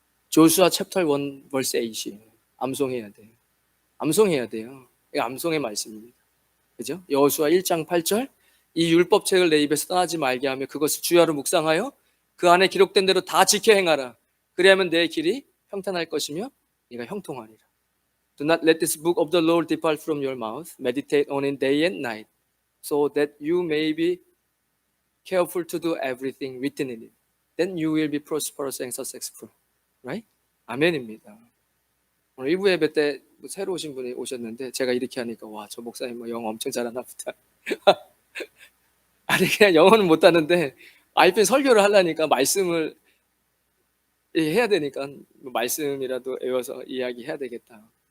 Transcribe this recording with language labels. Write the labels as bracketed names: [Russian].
[Korean] 조수아 [English] 챕터 1 벌스 8 [Korean] 이에요. 암송해야 돼요. 암송해야 돼요. 이거 암송의 말씀입니다. 그죠? 여호수아 1장 8절 이 율법책을 내 입에서 떠나지 말게 하며 그것을 주야로 묵상하여 그 안에 기록된 대로 다 지켜 행하라. 그리하면 내 길이 평탄할 것이며 네가 형통하리라. [English] Do not let this book of the Lord depart from your mouth. Meditate on it day and night, so that you may be careful to do everything written in it. Then you will be prosperous and successful. Right? [Korean] 아멘입니다. 오늘 1부 예배 때 새로 오신 분이 오셨는데 제가 이렇게 하니까 와, 저 목사님 뭐 영어 엄청 잘하나 보다. 아니 그냥 영어는 못하는데 아이팬 설교를 하려니까 말씀을 해야 되니까 말씀이라도 외워서 이야기해야 되겠다.